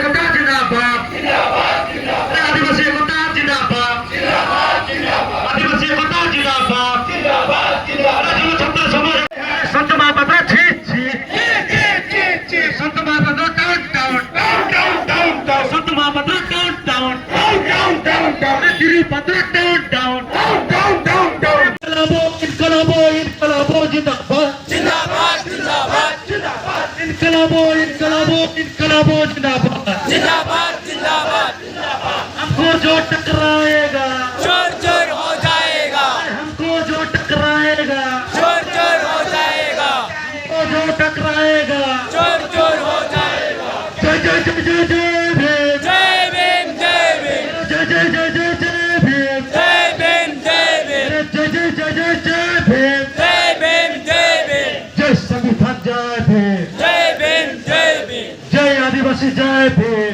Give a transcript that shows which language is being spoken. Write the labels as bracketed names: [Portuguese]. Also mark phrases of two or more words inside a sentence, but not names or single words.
[Odia] ଏକତା ଜିନ୍ଦାବାଦ ଆଦିବାସୀ ଏକତା ଜିନ୍ଦାବାଦ ଆଦିବାସୀ ଏକତା ଜିନ୍ଦାବାଦ ରାଜ୍ୟ ଛାତ୍ର ସମାଜ ସନ୍ତୁ ମହାପାତ୍ର ଛି ଛି ସନ୍ତୁ ମହାପାତ୍ର ଡାଉନ୍ ସନ୍ତୁ ମହାପାତ୍ର ଡାଉନ୍ ତିରୁପତ୍ର ଡାଉନ୍ [Hindi] इनकलाबो जिंदाबाद इनकलाबो जिंदाबाद हमको जो टकराएगा चोर हो जाएगा हमको जो टकराएगा चोर हो जाएगा हमको जो टकराएगा चोर हो जाएगा। जय जय जय जय जय भीम जय भीम जय भीम जय जय जय जय जय भीम जय भीम जय भीम जय जय जय जय जय भीम जय भीम जय भीम जय संविधान जय भीम जय भीम जय भीम जय आदिवासी जय भीम